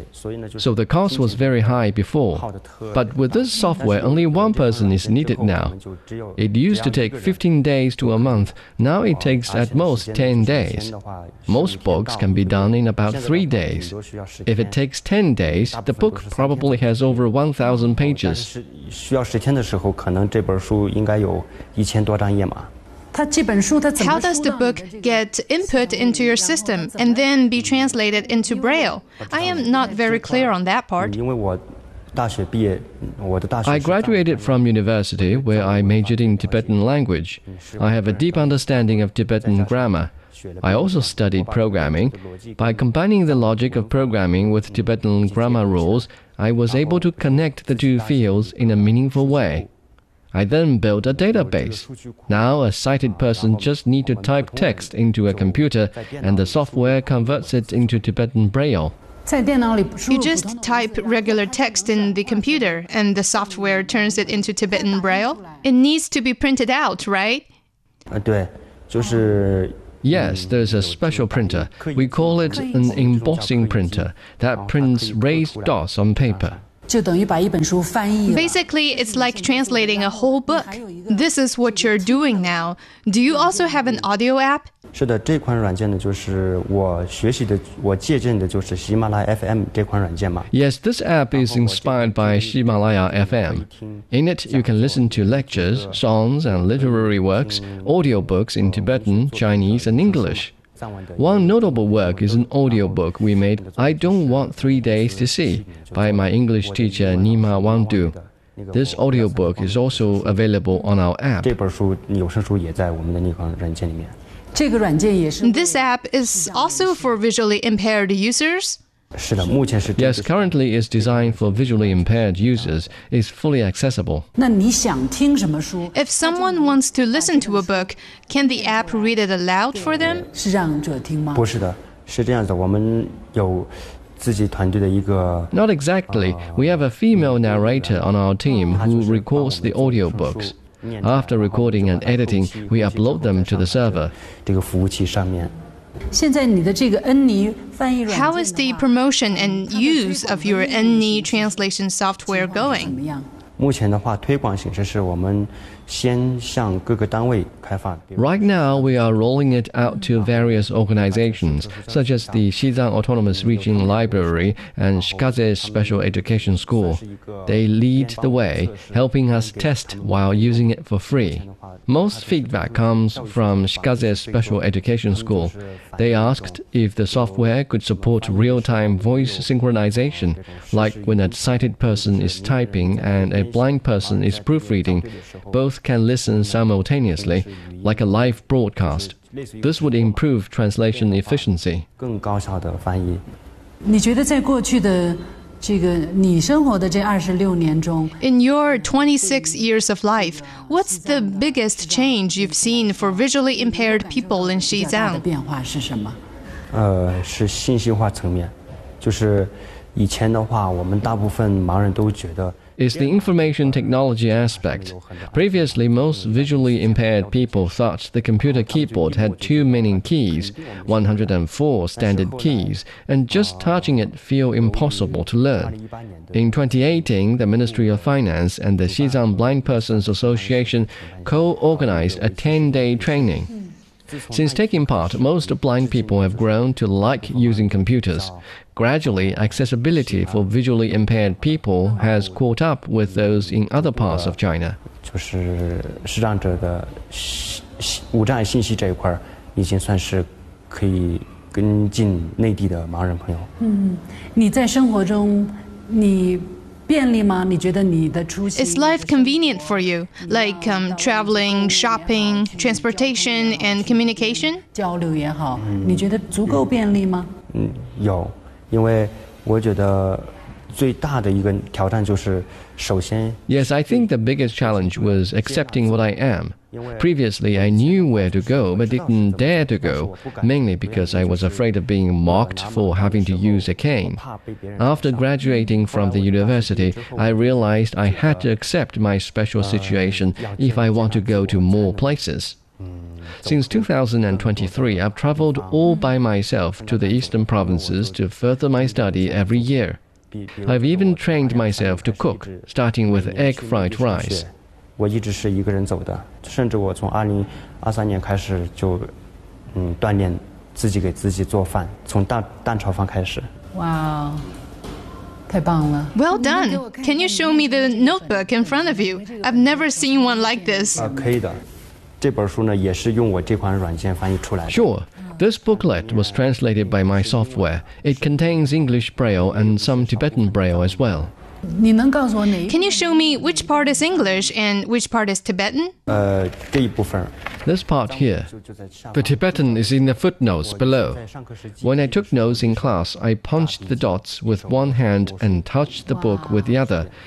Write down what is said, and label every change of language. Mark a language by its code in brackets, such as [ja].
[en] So the cost was very high before. But with this software, only one person is needed now. It used to take 15 days to a month. Now it takes at most 10 days. Most books can be done in about 3 days. If it takes 10 days, the book probably has over 1,000 pages. [zh] 需要十天的时候，可能这本书应该有一千多张页码。它这本书它怎么 [en] ？How does the book get input into your system and then be translated into Braille? I am not very clear on that part. [zh] 因为我大学毕业，我的大学。 [en] I graduated from university where I majored in Tibetan language. I have a deep understanding of Tibetan grammar. I also studied programming. By combining the logic of programming with Tibetan grammar rules, I was able to connect the two fields in a meaningful way. I then built a database. Now a sighted person just needs to type text into a computer and the software converts it into Tibetan Braille. You just type regular text in the computer and the software turns it into Tibetan Braille? It needs to be printed out, right? [zh] 对，就是 [en] Yes, there's a special printer. We call it an embossing printer that prints raised dots on paper. [zh] 就等于把一本书翻译了。 [en] Basically, it's like translating a whole book. This is what you're doing now. Do you also have an audio app? [zh] 是的，这款软件呢，就是我学习的，我借鉴的就是喜马拉雅 FM 这款软件嘛。 [en] Yes, this app is inspired by 喜马拉雅 FM. In it, you can listen to lectures, songs, and literary works, audio books in Tibetan, Chinese, and English. One notable work is an audiobook we made I Don't Want 3 Days to See by my English teacher Nima Wangdu. This audiobook is also available on our app. [zh] 这本书有声书也在我们的那款软件里面。这个软件也是。 [en] This app is also for visually impaired users? [zh] 是的，目前是。 [en] Yes, currently it's designed for visually impaired users. It's fully accessible. [zh] 那你想听什么书 [en] ？If someone wants to listen to a book, can the app read it aloud for them? [zh] 是让者听吗？不是的，是这样子。我们有自己团队的一个。 [en] Not exactly. We have a female narrator on our team who records the audio books. After recording and editing, we upload them to the server. [zh] 这个服务器上面。现在你的这个恩尼翻译软件 [en] How is the promotion and use of your Enni translation software going? [zh] 目前的话，推广形式是我们先向各个单位开放。 [en] Right now, we are rolling it out to various organizations, such as the Xizang Autonomous Region Library and Shikaze Special Education School. They lead the way, helping us test while using it for free. Most feedback comes from Shikaze Special Education School. They asked if the software could support real-time voice synchronization, like when a sighted person is typing and a blind person is proofreading, both can listen simultaneously, like a live broadcast. This would improve translation efficiency. [zh] 更高效的翻译。你觉得在过去的这个你生活的这26年中 [en] In your 26 years of life, what's the biggest change you've seen for visually impaired people in Xizang? [zh] 变化是什么？是信息化层面，就是以前的话，我们大部分盲人都觉得 [en] is the information technology aspect. Previously, most visually impaired people thought the computer keyboard had too many keys, 104 standard keys, and just touching it feel impossible to learn. In 2018, the Ministry of Finance and the Xizang Blind Persons Association co-organized a 10-day training. Since taking part, most blind people have grown to like using computers. Gradually, accessibility for visually impaired people has caught up with those in other parts of China. [zh] 就是视障者的无障碍信息这一块已经算是可以跟进内地的盲人朋友。你在生活中，你便利吗？你觉得你的出行 [en] Is life convenient for you? Like traveling, shopping, transportation, and communication? [zh] 交流也好，你觉得足够便利吗？有，因为我觉得最大的一个挑战就是首先 [en] Yes, I think the biggest challenge was accepting what I am. Previously, I knew where to go, but didn't dare to go, mainly because I was afraid of being mocked for having to use a cane. After graduating from the university, I realized I had to accept my special situation if I want to go to more places. Since 2023, I've traveled all by myself to the eastern provinces to further my study every year. I've even trained myself to cook, starting with egg fried rice. [zh] 我一直是一个人走的，甚至我从2023年开始就，锻炼自己给自己做饭，从蛋炒饭开始。 Wow. 太棒了 [en] Well done. Can you show me the notebook in front of you? I've never seen one like this. [zh] 可以的。这本书呢，也是用我这款软件翻译出来的。 [en] Sure, this booklet was translated by my software. It contains English Braille and some Tibetan Braille as well. [zh] 你能告诉我哪一 [en] Can you show me which part is English and which part is Tibetan? [zh] 这一部分。 [en] This part here. The Tibetan is in the footnotes below. When I took notes in class, I punched the dots with one hand and touched the book with the other.